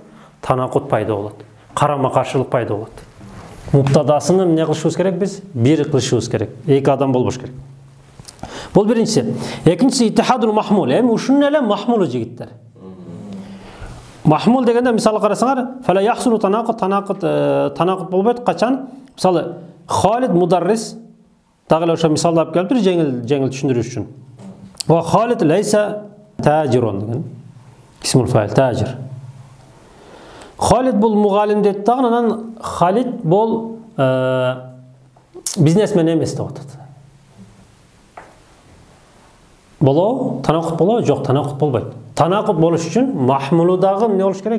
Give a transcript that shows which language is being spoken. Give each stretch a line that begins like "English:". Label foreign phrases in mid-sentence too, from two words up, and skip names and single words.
Kyrgyz: Танакут пайда болот. Карама каршылык пайда болот. Муптадасын эмне кылышыбыз керек биз? Бир кылышыбыз керек. Эки адам болбош керек. Бул биринчиси. Экинчиси
Arabic: اتحاد المحمول.
Kyrgyz: Эми ушунун эле махмулу жигиттер. Махмул дегенде мисалы карасаңар,
Arabic: فلا يحصل
Kyrgyz: танакут болбойт качан? Мисалы Халид мударрис дагы эле ошо мисалды алып келиптир, жеңил түшүндүрүш үчүн.
Arabic: وخالد ليس تاجر деген. اسم الفاعل تاجر.
Kyrgyz: Халид бул мугалим дейт дагы, анан Халид бул бизнесмен эмес деп атат. Болобу? Танакут болобу? Жок, танакут болбойт. Танакут болуш үчүн махмулу дагы эмне болуш керек?